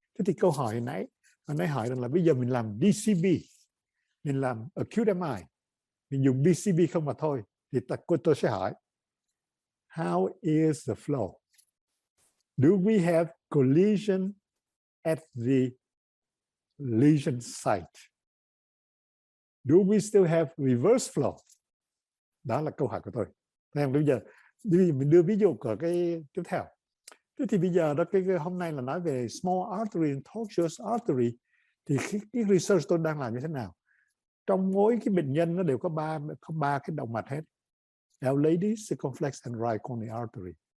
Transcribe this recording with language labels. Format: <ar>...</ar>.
<vi>Thế thì câu hỏi hồi nãy hỏi rằng là bây giờ mình làm DCB, mình làm acute MI, mình dùng DCB không mà thôi, thì tôi sẽ hỏi</vi> <en>how is the flow? Do we have collision at the lesion site? Do we still have reverse flow?</en> <vi>Đó là câu hỏi của tôi. Bây giờ mình đưa ví dụ của cái tiếp theo. Thế thì bây giờ đó cái hôm nay là nói về</vi> <en>small artery and tortuous artery,</en> <vi>thì cái research tôi đang làm như thế nào? Trong mỗi cái bệnh nhân nó đều có ba cái động mạch hết,</vi> <en>L-lady, circumflex and right coronary artery.</en>